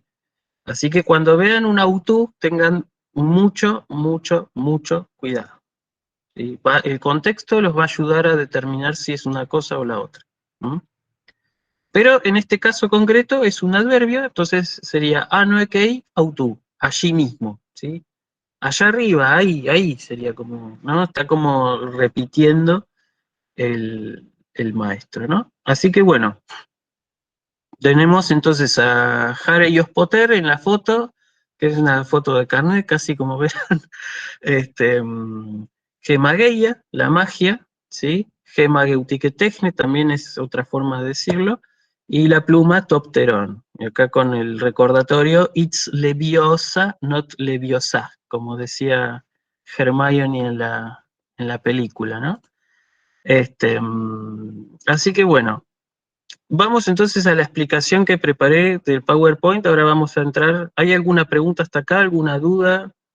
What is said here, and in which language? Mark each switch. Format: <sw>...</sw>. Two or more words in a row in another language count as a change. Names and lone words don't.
<es>Así que cuando vean un autú, tengan mucho, mucho, mucho cuidado. ¿Sí? El contexto los va a ayudar a determinar si es una cosa o la otra. ¿Mm? Pero en este caso concreto es un adverbio, entonces sería</es> <el>ἄνω ἐκεῖ αὐτοῦ,</el> <es>allí mismo, ¿sí? Allá arriba, ahí sería como, ¿no? Está como repitiendo el maestro, ¿no? Así que bueno, tenemos entonces a Harry Potter en la foto, que es una foto de carnet, casi como verán. Gemageia, la magia, ¿sí? Gemageutiquetechne también es otra forma de decirlo. Y la pluma Topterón. Y acá con el recordatorio,</es> <en>it's leviosa, not leviosa,</en> <es>como decía Hermione en la película, ¿no? Así que bueno, vamos entonces a la explicación que preparé del PowerPoint. Ahora vamos a entrar. ¿Hay alguna pregunta hasta acá? ¿Alguna duda?</es>